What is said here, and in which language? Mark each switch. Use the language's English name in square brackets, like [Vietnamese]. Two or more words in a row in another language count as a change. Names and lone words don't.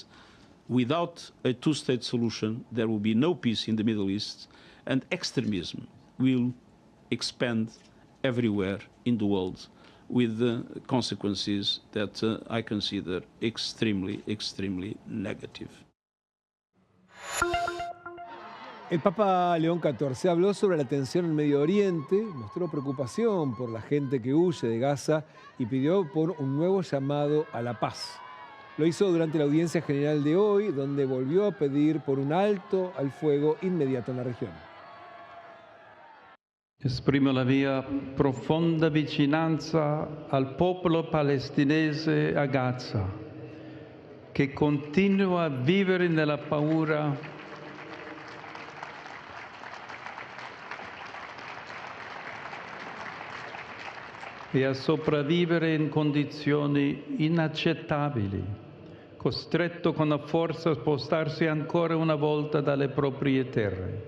[English] Without a two-state solution, there will be no peace in the Middle East, and extremism will expand everywhere in the world with consequences that I consider extremely, extremely negative. [Spanish] El Papa León XIV habló sobre la tensión en Medio Oriente, mostró preocupación por la gente que huye de Gaza y pidió por un nuevo llamado a la paz. Lo hizo durante la audiencia general de hoy, donde volvió a pedir por un alto al fuego inmediato en la región. [Italian] Esprimo la mia profonda vicinanza al popolo palestinese a Gaza, che continua a vivere nella paura e a sopravvivere in condizioni inaccettabili, costretto con la forza a spostarsi ancora una volta dalle proprie terre.